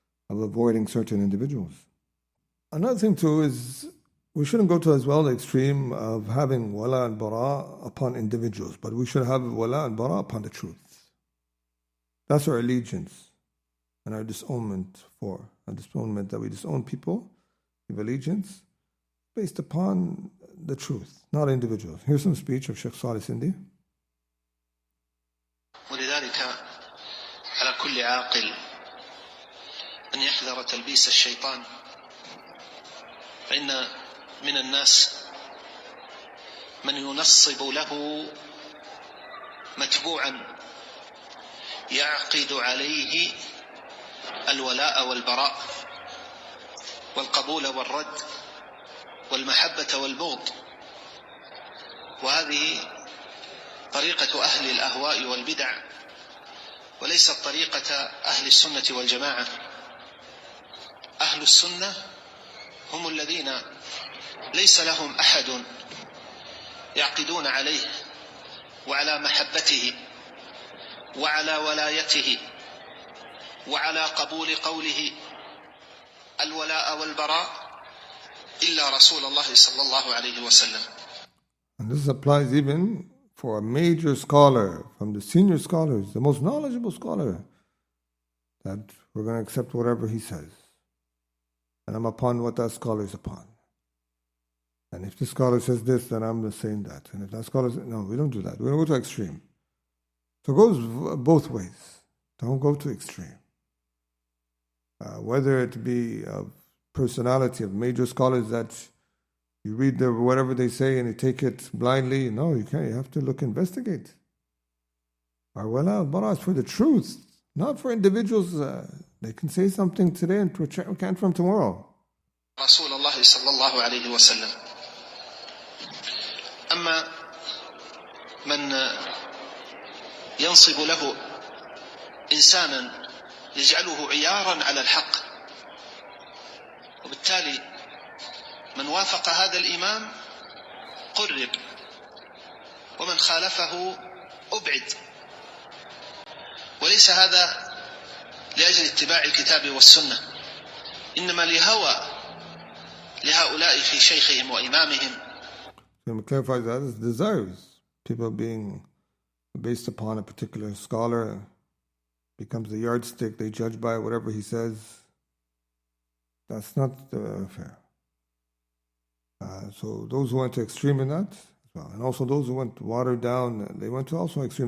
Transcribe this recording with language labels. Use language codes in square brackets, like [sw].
[en] of avoiding certain individuals. Another thing too is we shouldn't go to as well the extreme of having wala and bara upon individuals, but we should have wala and bara upon the truth. That's our allegiance and our disownment that we disown people, give allegiance based upon the truth, not individuals. Here's some speech of Sheikh Salih Sindhi. [ar] ولذلك على كل عاقل أن يحذر تلبيس الشيطان، فإن من الناس من ينصب له متبوعا يعقد عليه الولاء والبراء والقبول والرد والمحبة والبغض، وهذه طريقة أهل الأهواء والبدع وليست طريقة أهل السنة والجماعة. أهل السنة هم الذين ليس لهم أحد يعقدون عليه وعلى محبته وعلى ولايته وعلى قبول قوله الولاء والبراء إلا رسول الله صلى الله عليه وسلم. [en] And this applies even for a major scholar, from the senior scholars, the most knowledgeable scholar, that we're going to accept whatever he says. And I'm upon what that scholar is upon. And if the scholar says this, then I'm saying that. And if that scholar says, no, we don't do that. We don't go to extreme. So it goes both ways. Don't go to extreme. Whether it be of personality of major scholars that you read whatever they say and you take it blindly. No, you can't. You have to investigate. Our wala bara is for the truth, not for individuals. They can say something today and can't from tomorrow. [ar] رسول الله صلى الله عليه وسلم. أما من ينصب له إنسانا يجعله عيارا على الحق، وبالتالي من وافق هذا الإمام قرب ومن خالفه أبعد، وليس هذا لأجل اتباع الكتاب والسنة، إنما لهوى لهؤلاء في شيخهم وإمامهم. [en] So we clarify that as desires. People being based upon a particular scholar becomes the yardstick they judge by whatever he says. That's not fair. So those who went to extreme in that, well, and also those who went watered down, they went to also extreme.